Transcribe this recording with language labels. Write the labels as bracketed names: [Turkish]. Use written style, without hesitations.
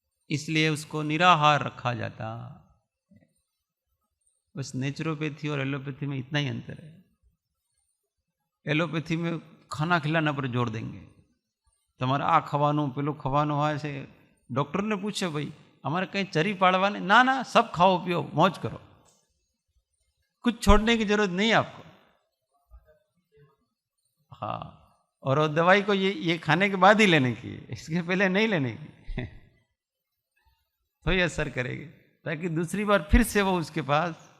[Hindi] इसलिए उसको निराहार रखा जाता। बस नेचुरोपैथी और एलोपैथी में इतना ही अंतर है। एलोपैथी में खाना खिलाना पर जोर देंगे, [Gujarati] તમારે આ ખાવાનું પેલું ખાવાનું હોય છે। ડૉક્ટરને પૂછે ભાઈ અમારે કંઈ ચરી પાડવાની? [Hindi] ना ना, सब खाओ पियो मौज करो, कुछ छोड़ने की जरूरत नहीं आपको। हाँ, और वो दवाई को ये खाने के बाद ही लेने की, इसके पहले नहीं लेने की। तो ये असर करेगी, ताकि दूसरी बार फिर से वो उसके पास।